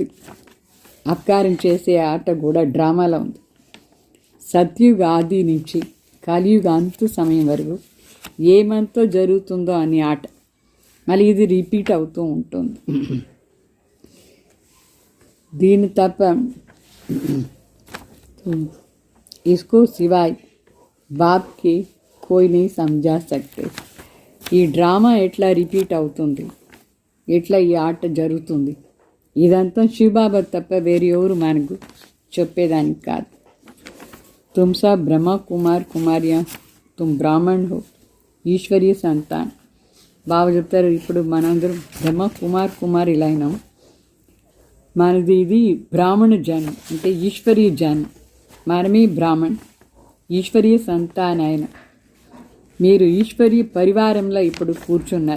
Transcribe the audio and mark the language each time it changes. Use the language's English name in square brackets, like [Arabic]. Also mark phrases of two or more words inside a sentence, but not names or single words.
[Telugu] అపకారం చేసే ఆట కూడా డ్రామాలో ఉంది. సత్యుగ ఆది నుంచి కలియుగ అంత సమయం వరకు ఏమంతో జరుగుతుందో అని ఆట మళ్ళీ ఇది రిపీట్ అవుతూ ఉంటుంది. దీని తప్ప [Hindi] इसको सिवाय बाप के कोई नहीं समझा सकते. [Telugu] ఈ డ్రామా ఎట్లా రిపీట్ అవుతుంది, ఎట్లా ఈ ఆట జరుగుతుంది, ఇదంతా శివబాబా తప్ప వేరే ఎవరు మనకు చెప్పేదానికి కాదు. [Hindi] तुम सब ब्रह्मा कुमार कुमारियाँ, तुम ब्राह्मण हो, [Telugu] ఈశ్వరీయ సంతాన్. బాబా చెప్తారు ఇప్పుడు మనందరం బ్రహ్మ కుమార్ కుమారులు అయినాం. మనది ఇది బ్రాహ్మణ జన్మ, అంటే ఈశ్వరీయ జన్మ. మనమే బ్రాహ్మణ్, ఈశ్వరీయ సంతాన్ అయిన మీరు ఈశ్వరీయ పరివారంలో ఇప్పుడు కూర్చున్నారు.